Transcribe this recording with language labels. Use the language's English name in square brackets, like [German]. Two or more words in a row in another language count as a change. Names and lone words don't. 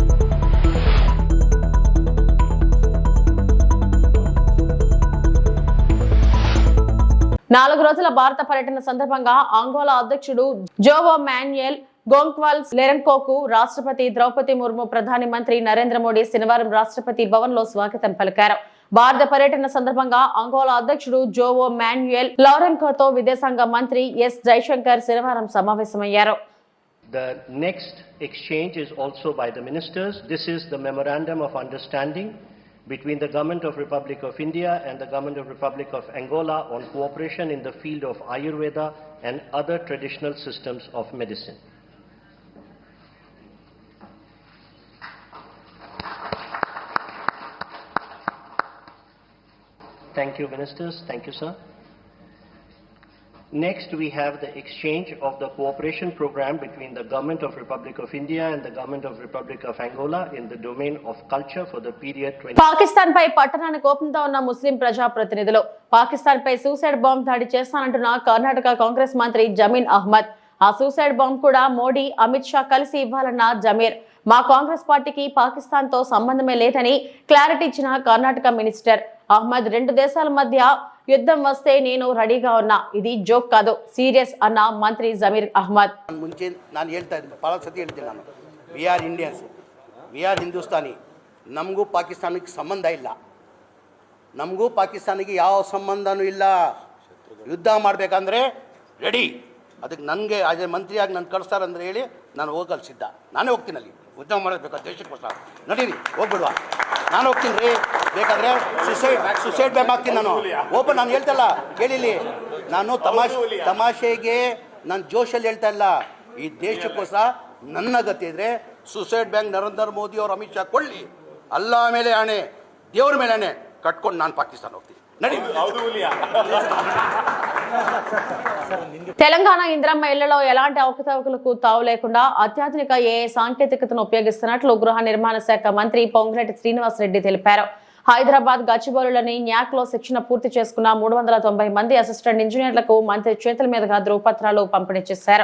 [Telugu] నాలుగు రోజుల భారత పర్యటన సందర్భంగా అంగోలా అధ్యక్షుడు జోవో మాన్యుయల్ గోంక్వాల్స్ లెరెన్కోకు రాష్ట్రపతి ద్రౌపది ముర్ము, ప్రధాని మంత్రి నరేంద్ర మోడీ శనివారం రాష్ట్రపతి భవన్ లో స్వాగతం పలికారు. భారత పర్యటన సందర్భంగా అంగోలా అధ్యక్షుడు జోవో మాన్యుయల్ లెరెన్కోతో విదేశాంగ మంత్రి ఎస్ జైశంకర్ శనివారం సమావేశమయ్యారు. [English] The next exchange is also by the ministers. This is the memorandum of understanding between the Government of Republic of India and the Government of Republic of Angola on cooperation in the field of Ayurveda and other traditional systems of medicine. Thank you, ministers. Thank you, sir. Next, we have the exchange of the cooperation program between the Government of Republic of India and the Government of Republic of Angola in the domain of culture for the period 20. [Telugu] పాకిస్తాన్ పై పట్టణాన్ని కోపంతో ఉన్న ముస్లిం ప్రజా ప్రతినిధులు పాకిస్తాన్ పై [English] suicide bomb [Telugu] దాడి చేస్తానంటున్న కర్ణాటక కాంగ్రెస్ మంత్రి జమీర్ అహ్మద్. ఆ [English] suicide bomb [Telugu] కూడా మోడీ, అమిత్ షా కలిసి ఇవ్వాలన్న జమీర్. మా కాంగ్రెస్ పార్టీకి పాకిస్తాన్ తో సంబంధమే లేదని క్లారిటీ ఇచ్చిన కర్ణాటక మినిస్టర్ అహ్మద్, రెండు దేశాల మధ్య యుద్ధం వస్తే నేను రెడీగా ఉన్నా, ఇది జోక్ కాదు, సీరియస్ అన్న మంత్రి జమీర్ అహ్మద్. [Kannada] ಮುಂಚೆ ನಾನು ಹೇಳ್ತಾ ಇದ್ದೆ, ಭಾಳ ಸತಿ ಹೇಳ್ತೀನಿ ನಾನು, [English] we are Indians, we are Hindustani. [Kannada] ನಮಗೂ ಪಾಕಿಸ್ತಾನಕ್ಕೆ ಸಂಬಂಧ ಇಲ್ಲ, ನಮಗೂ ಪಾಕಿಸ್ತಾನಿಗೆ ಯಾವ ಸಂಬಂಧನೂ ಇಲ್ಲ. ಯುದ್ಧ ಮಾಡಬೇಕಂದ್ರೆ ರೆಡಿ. ಅದಕ್ಕೆ ನನಗೆ ಅದೇ ಮಂತ್ರಿಯಾಗಿ ನಾನು ಕಳಿಸ್ತಾರಂದ್ರೆ ಹೇಳಿ ನಾನು ಹೋಗಲು ಸಿದ್ಧ. ನಾನೇ ಹೋಗ್ತೀನಿ ಅಲ್ಲಿ, ಯುದ್ಧ ಮಾಡಬೇಕು ದೇಶಕ್ಕೋಸ್ಕರ. ನಡೀರಿ, ಹೋಗ್ಬಿಡುವ, ನಾನು ಹೋಗ್ತೀನಿ ರೀ. ಬೇಕಾದರೆ [English] suicide bam [Kannada] ಆಗ್ತೀನಿ ನಾನು. ಓಪನ್ ನಾನು ಹೇಳ್ತಲ್ಲ, ಕೇಳಿಲಿ, ನಾನು ತಮಾಷೆಗೆ ನಾನು ಜೋಶಲ್ಲಿ ಹೇಳ್ತಾ ಇಲ್ಲ. ಈ ದೇಶಕ್ಕೋಸ್ಕರ ನನ್ನ ಗತಿ ಇದ್ರೆ [English] suicide bank [Kannada] ನರೇಂದ್ರ ಮೋದಿ ಅವರು ಅಮಿತ್ ಶಾ ಕೊಳ್ಳಿ, ಅಲ್ಲ ಮೇಲೆ ಆಣೆ, ದೇವ್ರ ಮೇಲೆ ಆಣೆ ಕಟ್ಕೊಂಡು ನಾನು ಪಾಕಿಸ್ತಾನ ಹೋಗ್ತೀನಿ. ನಡಿ. [Telugu] తెలంగాణ ఇంద్రమ్మ ఇళ్లలో ఎలాంటి అవకతవకలకు తావు లేకుండా అత్యాధునిక ఏఐ సాంకేతికతను ఉపయోగిస్తున్నట్లు గృహ నిర్మాణ శాఖ మంత్రి పొంగులేటి శ్రీనివాస్ రెడ్డి తెలిపారు. హైదరాబాద్ గచ్చిబౌలిలోని న్యాక్ లో శిక్షణ పూర్తి చేసుకున్న 390 మంది [English] assistant engineerlaku [Telugu] మంత్రి చేతుల మీదుగా ధృవపత్రాలు పంపిణీ చేశారు.